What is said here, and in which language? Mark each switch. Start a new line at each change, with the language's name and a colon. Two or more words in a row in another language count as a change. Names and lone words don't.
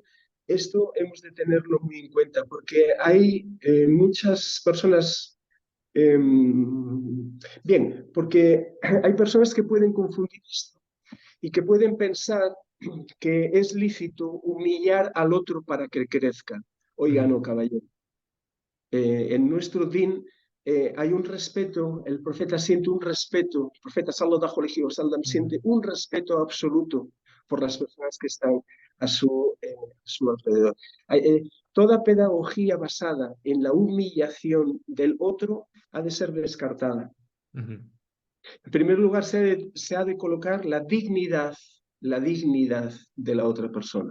Spanish: Esto hemos de tenerlo muy en cuenta porque hay muchas personas, bien, porque hay personas que pueden confundir esto y que pueden pensar que es lícito humillar al otro para que crezca. Oiga, Ujú. no, caballero, en nuestro din hay un respeto, el profeta siente un respeto, el profeta
Arabic: صلى الله عليه وسلم Ujú.
Spanish: siente un respeto absoluto por las personas que están a su alrededor. Toda pedagogía basada en la humillación del otro ha de ser descartada. Ujú. En primer lugar, se ha de colocar la dignidad de la otra persona.